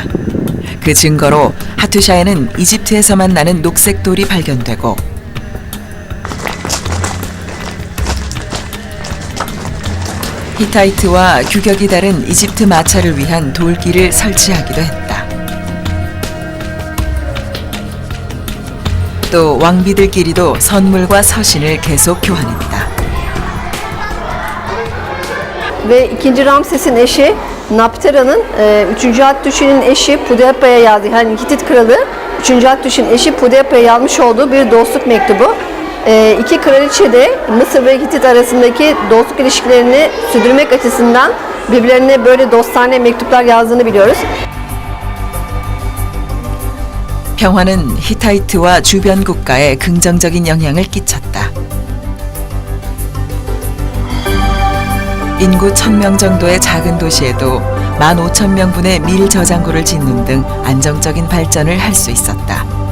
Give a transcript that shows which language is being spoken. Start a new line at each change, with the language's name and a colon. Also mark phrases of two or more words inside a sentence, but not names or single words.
Korean: 그 증거로 하투샤에는 이집트에서만 나는 녹색 돌이 발견되고 히타이트와 규격이 다른 이집트 마차를 위한 돌길을 설치하기도 했다. 또 왕비들끼리도 선물과 서신을 계속 교환했다.
Turkish: Ve 2. Ramses'in eşi Naptera'nın 3. Hattuşi'nin eşi Pudepa'ya yazdığı, yani Hitit kralı 3. Hattuşi'nin eşi Pudepa'ya yazmış olduğu bir dostluk mektubu. İki kraliçe de Mısır ve Hitit arasındaki dostluk ilişkilerini sürdürmek açısından birbirlerine böyle dostane mektuplar yazdığını biliyoruz.
Korean: 평화는 히타이트와 주변 국가에 긍정적인 영향을 끼쳤다. 인구 1000명 정도의 작은 도시에도 15,000명분의 밀 저장고를 짓는 등 안정적인 발전을 할 수 있었다.